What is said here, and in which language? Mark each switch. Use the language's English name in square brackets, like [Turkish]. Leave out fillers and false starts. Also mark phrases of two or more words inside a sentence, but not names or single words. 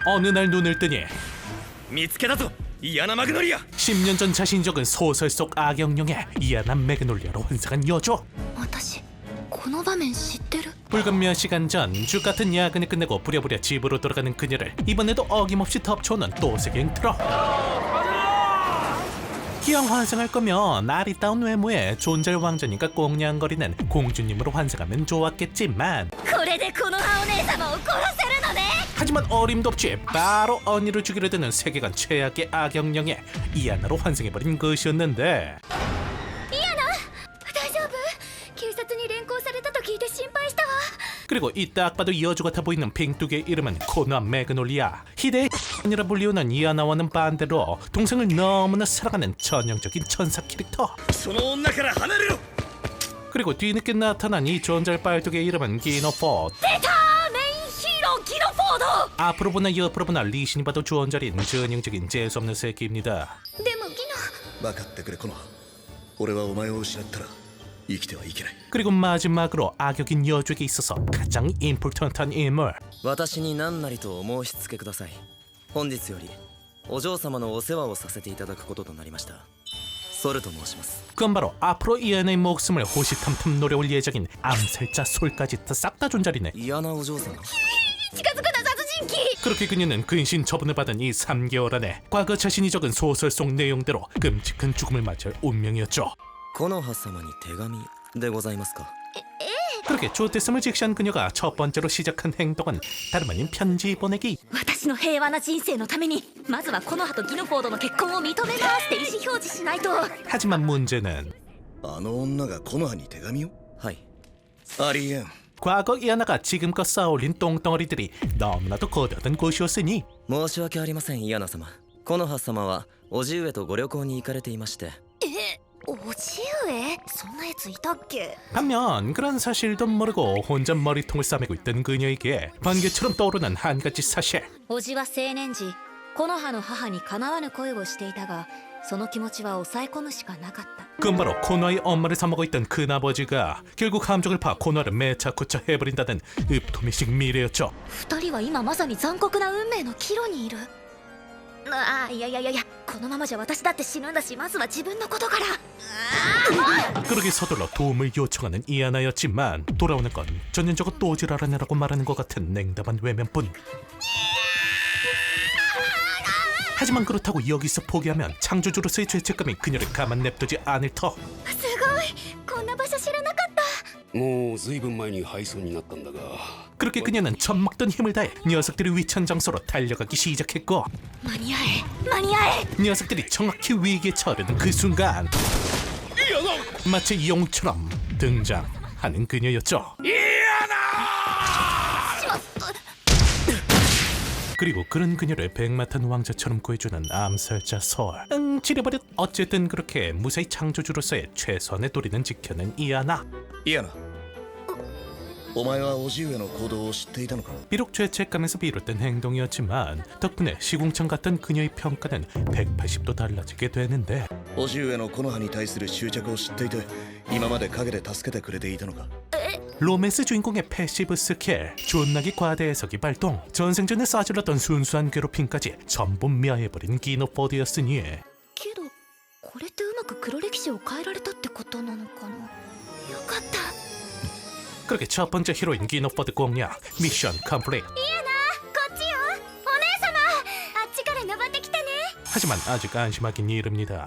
[Korean] 어느 날 눈을 뜨니 [Japanese] 見つけたぞイアナ・マグノリア [Korean] 10년 전 자신이 적은 소설 속 악역용의 이아나 매그놀리아로 환생한 여주. [Japanese] 私この場面知ってる [Korean] 불과 몇 시간 전 죽같은 야근을 끝내고 부랴부랴 집으로 돌아가는 그녀를 이번에도 어김없이 덮쳐오는 또 세계행 트럭. 기왕 환생할 거면 아리따운 외모에 존잘 왕자니까 꽁냥거리는 공주님으로 환생하면 좋았겠지만 [Japanese] これでこの葉お姉様を殺せるのね [Korean] 하지만 어림도 없이 바로 언니를 죽이려 드는 세계관 최악의 악역령에 이아나로 환생해버린 것이었는데 [Japanese] 大丈夫警察に連行されたと聞いて心配したわ [Korean] 그리고 이 딱 봐도 여주 같아 보이는 빙뚜기의 이름은 코나 매그놀리아. 희대의 이라 불리우는 이아나와는 반대로 동생을 너무나 사랑하는 전형적인 천사 캐릭터. [Japanese] その女から離れろ [Korean] 그리고 뒤늦게 나타난 이 존잘 빨뚜기의 이름은 기노포드. [Japanese] 出たメインヒーローギノフォード [Korean] 앞으로 보나 옆으로 보나 리신이 봐도 존잘인 전형적인 재수없는 새끼입니다. [Japanese] でもギノ分かってくれコノハ俺はお前を失ったら生きてはいけない [Korean] 그리고 마지막으로 악역인 여주에게 있어서 가장 임포턴트한 인물. [Japanese] 私に何なりとお申し付けください本日よりお嬢様のお世話をさせていただくこととなりましたソルと申します [Korean] 그건 바로 앞으로 이아나의 목숨을 호시탐탐 노려올 예정인 암살자 솔까지 싹 다 존잘이네. [Japanese] イアナお嬢様近づくな殺人鬼 [Korean] 그렇게 그녀는 근신 처분을 받은 이 3개월 안에 과거 자신이 적은 소설 속 내용대로 끔찍한 죽음을 맞이할 운명이었죠. [Japanese] 木の葉様に手紙でございますか [Korean] 그렇게 좋댔음을 직시한 그녀가 첫 번째로 시작한 행동은 다름 아닌 편지 보내기. [Japanese] 私の平和な人生のためにまずはこの葉とギノフォードの結婚を認めますって意思表示しないと [Korean] 하지만 문제는 [Japanese] あの女がコノハに手紙をはいありえん [Korean] 과거 이아나가 지금껏 쌓아올린 똥덩어리들이 너무나도 거대하던 곳이었으니 [Japanese] 申し訳ありませんイアナ様木の葉様は叔父上とご旅行に行かれていましておじ上そんなやついたっけ [Korean] 반면 그런 사실도 모르고 혼자 머리통을 싸매고 있던 그녀에게 번개처럼 떠오르는 한 가지 사실. [Japanese] おじは青年時木の葉の母にかなわぬ恋をしていたがその気持ちは抑え込むしかなかった [Korean] 그건 바로 코너의 엄마를 사먹고 있던 큰아버지가 결국 함정을 파 코너를 매차쿠차 해버린다는 읍토미식 미래였죠. [Japanese] 二人は今まさに残酷な運命の岐路にいるああいやこのままじゃ私だって死ぬんだしまずは自分のことから [Korean] 그러게 서둘러 도움을 요청하는 이아나였지만 돌아오는 건 전년저거 또 지랄하느라고 말하는 것 같은 냉담한 외면뿐. 하지만 그렇다고 여기서 포기하면 창조주로서의 죄책감이 그녀를 가만 냅두지 않을 터. [Japanese] すごいこんな場所知らなかったもうずいぶん前に廃村になったんだが [Korean] 그렇게 그녀는 젖먹던 힘을 다해 녀석들이 위치한 장소로 달려가기 시작했고 [Japanese] 間に合え間に合え [Korean] 녀석들이 정확히 위기에 처하려는 그 순간 마치 용처럼 등장하는 그녀였죠. 그리고 그런 그녀를 백마탄 왕자처럼 구해주는 암살자 설. 지려버렸. 어쨌든 그렇게 무사히 창조주로서의 최선의 도리는 지켜낸 이아나. [Japanese] イアナお前は叔父上の行動を知っていたのか [Korean] 비록 죄책감에서 비롯된 행동이었지만 덕분에 시궁창 같던 그녀의 평가는 180도 달라지게 되는데 [Japanese] 叔父上のコノハに対する執着を知っていて今まで陰で助けてくれていたのか [Korean] 로맨스 주인공의 패시브 스킬, 존나기 과대 해석이 발동, 전생전에 싸질렀던 순수한 괴롭힘까지 전부 멸해버린 기노포드였으니 [Japanese] けどこれってうまく黒歴史を変えられたってことなのかなよかった [Korean] 그렇게 첫 번째 히로인 기노포드 공략 미션 컴플릿. [Japanese] こっちよお姉様あっちから登ってきてね [Korean] 하지만 아직 안심하긴 이릅니다.